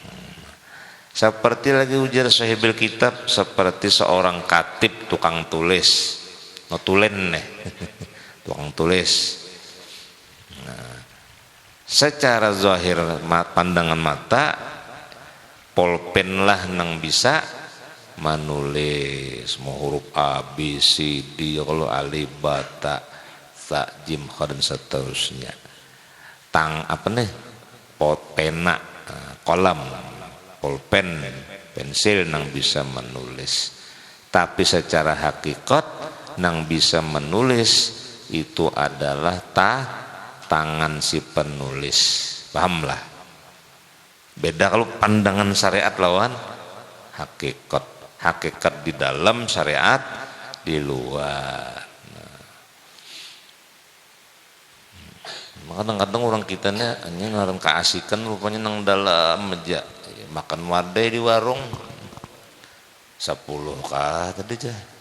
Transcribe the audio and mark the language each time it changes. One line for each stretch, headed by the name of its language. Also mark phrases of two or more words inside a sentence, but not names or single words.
Banjar: Seperti lagi ujar sahibil kitab, seperti seorang katib tukang tulis, notulen nih. Tukang tulis. Nah, secara zahir pandangan mata, pulpen lah nang bisa menulis mau huruf A, B, C, D, kalau alif, bata, ta, jim, kha dan seterusnya. Apa nih? Pena, kolam, pulpen, pensil nang bisa menulis. Tapi secara hakikat nang bisa menulis itu adalah tangan si penulis. Pahamlah? Beda kalau pandangan syariat lawan hakikat. Hakikat di dalam, syariat di luar. Nah, kadang-kadang orang kita hanya ngaran keasikan rupanya nang dalam aja. Makan wadai di warung 10 kah tadi aja.